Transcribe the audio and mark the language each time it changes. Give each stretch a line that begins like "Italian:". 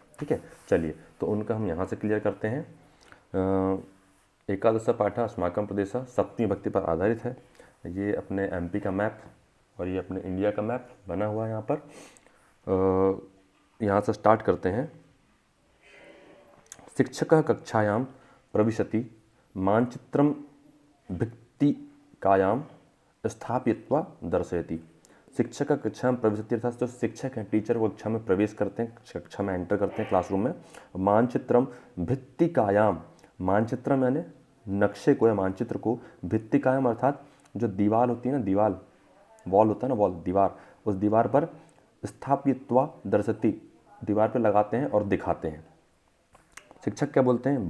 Hindi: ठीक है, चलिए तो उनका हम यहाँ से क्लियर करते हैं। एकादश पाठ अस्माकम प्रदेश सप्तमी भक्ति पर आधारित है। ये अपने एमपी का मैप और ये अपने इंडिया का मैप बना हुआ है यहाँ पर। यहाँ से स्टार्ट करते हैं।
Sanskrit: शिक्षकः कक्षायां प्रविशति, मानचित्रं भित्तिकायां स्थापयित्वा दर्शयति।
Hindi: शिक्षक कक्षा में प्रविशति अर्थात जो शिक्षक हैं, टीचर, वो कक्षा में प्रवेश करते हैं, कक्षा में एंटर करते हैं, क्लासरूम में। मानचित्रम भित्तिकायाम, मानचित्रम यानी नक्शे को या मानचित्र को, भित्तिकायाम अर्थात जो दीवार होती है ना, दीवार, वॉल होता है ना, वॉल, दीवार,
Sanskrit: उस दीवार पर स्थापयित्वा दर्शति,
Hindi: दीवार पर लगाते हैं और दिखाते हैं। शिक्षक क्या बोलते हैं?